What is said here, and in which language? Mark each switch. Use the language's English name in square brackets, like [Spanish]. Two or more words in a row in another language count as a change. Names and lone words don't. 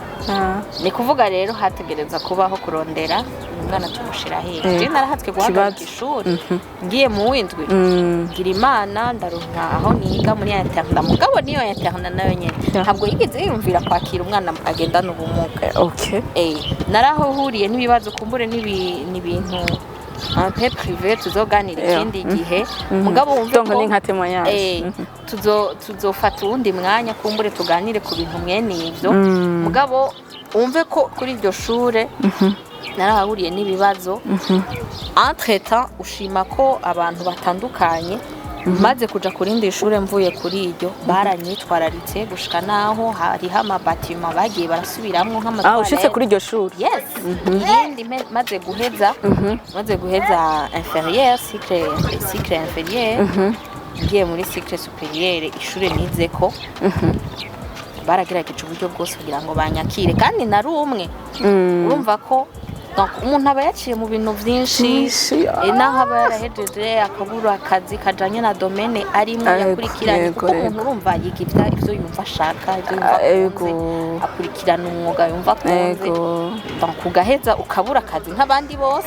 [Rundi] ni kuvuga rero hategereza kubaho kurondera umwana tumushira hehe je narahatswe guhagarika ishuri ngiye mu windwi ngira imana ndaronka aho niga muri internet mugabo niyo internet nayo nyene ntabwo yigeze yumvira kwakira umwana agendana ubumuga narahuriye n'ibibazo kumbure n'ibintu [French] un peu privé [Rundi] tuzoganira ikindi gihe mugabo wumve ko ni nka témoignage tuzofata uwundi mwanya kumbure tuganire ku bintu mwene ivyo mugabo wumve ko kuri iryo shure narahuriye n'ibibazo [French] entre temps [Rundi] ushima ko abantu batandukanye maze kuja kurindi ishure mvuye kuri iryo baranyitwararitse gushika naho hariho amabatima bagiye barasubiramwo nk'amatwara ushitse kuri iryo shuri yes yindi maze guheza [French] inférieur cycle inférieur [Rundi] ngiye muri [French] cycle supérieur [Rundi] ishure nizeko baragerageje uburyo bwose kugira ngo banyakire kandi nari umwe urumva ko umuntu aba yaciye mu bintu byinshi naho aba yarahejeje akabura akazi kajanye na domaine arimo yakurikiranye kuko umuntu urumva yiga ivyo yumva ashaka ivyo yumva akurikirana umwuga yumva akunze kugaheza ukabura akazi nk'abandi bose